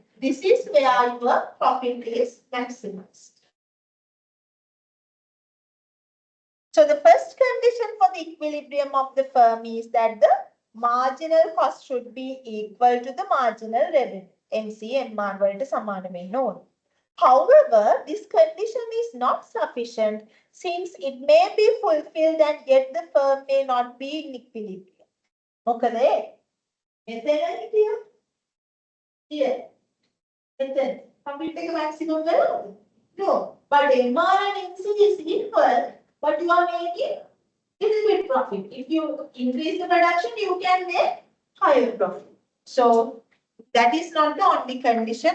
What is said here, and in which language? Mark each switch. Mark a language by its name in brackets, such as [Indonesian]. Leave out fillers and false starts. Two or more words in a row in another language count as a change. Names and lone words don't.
[English] This is where your profit is maximized. So the first condition for the equilibrium of the firm is that the marginal cost should be equal to the marginal revenue. [Sinhala] MC MR වලට සමාන වෙන්න ඕන. [English] However, this condition is not sufficient since it may be fulfilled and yet the firm may not be in equilibrium. [Sinhala] මොකද මෙතන here. [English] Then profit [Sinhala] එක maximum වෙනවද? No. [English] But MR and MC is equal, but you are making little bit profit. If you increase the production, you can make higher profit. So that is not the only condition.